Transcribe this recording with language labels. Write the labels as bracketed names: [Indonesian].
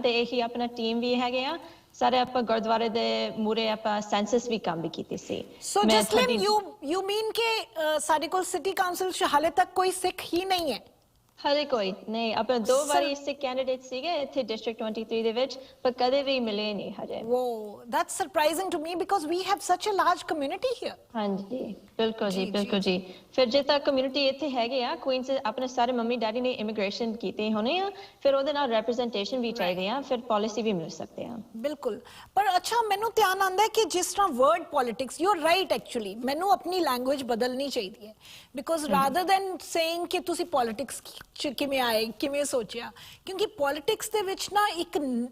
[Punjabi] ਤੇ ਇਹੀ ਆਪਣਾ ਟੀਮ ਵੀ ਹੈਗੇ ਆ ਸਾਰੇ, ਆਪਾਂ ਗੁਰਦੁਆਰੇ ਦੇ ਮੂਰੇ ਆਪਾਂ ਸੈਂਸਸ ਵੀ ਕੰਮ ਵੀ ਕੀਤੀ ਸੀ। ਸੋ ਜਸਲਿਨ, [English] you mean [Punjabi] ਕਿ ਸਾਡੇ ਕੋਲ ਸਿਟੀ ਕਾਉਂਸਲ 'ਚ ਹਾਲੇ ਤੱਕ ਕੋਈ ਸਿੱਖ ਹੀ ਨਹੀਂ ਹੈ? ਹਾਲੇ ਕੋਈ ਨਹੀਂ, ਆਪਾਂ 2 ਵਾਰੀ ਸਿੱਖ ਕੈਂਡੀਡੇਟ ਸੀਗੇ ਇੱਥੇ ਡਿਸਟ੍ਰਿਕਟ 23 ਦੇ ਵਿੱਚ, ਪਰ ਕਦੇ ਵੀ ਮਿਲੇ ਨਹੀਂ ਹਜੇ। [English] Whoa, that's surprising to me because we have such a large community here. [Punjabi] ਹਾਂਜੀ ਬਿਲਕੁਲ ਜੀ, ਬਿਲਕੁਲ ਜੀ। ਫਿਰ ਜੇ ਤਾਂ ਕਮਿਊਨਿਟੀ ਇੱਥੇ ਹੈਗੇ ਆ ਕੁਈਨਸ, ਆਪਣੇ ਸਾਰੇ ਮੰਮੀ ਡੈਡੀ ਨੇ ਇਮੀਗ੍ਰੇਸ਼ਨ ਕੀਤੇ ਹੋਣੇ ਆ, ਫਿਰ ਉਹਦੇ ਨਾਲ ਰੈਪਰੈਜ਼ੈਂਟੇਸ਼ਨ ਵੀ ਚਾਹੀਦੇ ਆ, ਫਿਰ ਪਾਲਿਸੀ ਵੀ ਮਿਲ ਸਕਦੇ ਆ। ਬਿਲਕੁਲ, ਪਰ ਅੱਛਾ ਮੈਨੂੰ ਧਿਆਨ ਆਉਂਦਾ ਹੈ ਕਿ ਜਿਸ ਤਰ੍ਹਾਂ word politics, [English] you are right, [Punjabi] actually ਮੈਨੂੰ ਆਪਣੀ ਲੈਂਗੁਏਜ ਬਦਲਣੀ ਚਾਹੀਦੀ ਹੈ, [English] because rather than saying [Punjabi] ਕਿ ਤੁਸੀਂ ਪੋਲਿਟਿਕਸ 'ਚ ਕਿਵੇਂ ਆਏ, ਕਿਵੇਂ ਸੋਚਿਆ, ਕਿਉਂਕਿ ਪੋਲਿਟਿਕਸ ਦੇ ਵਿੱਚ ਨਾ ਇੱਕ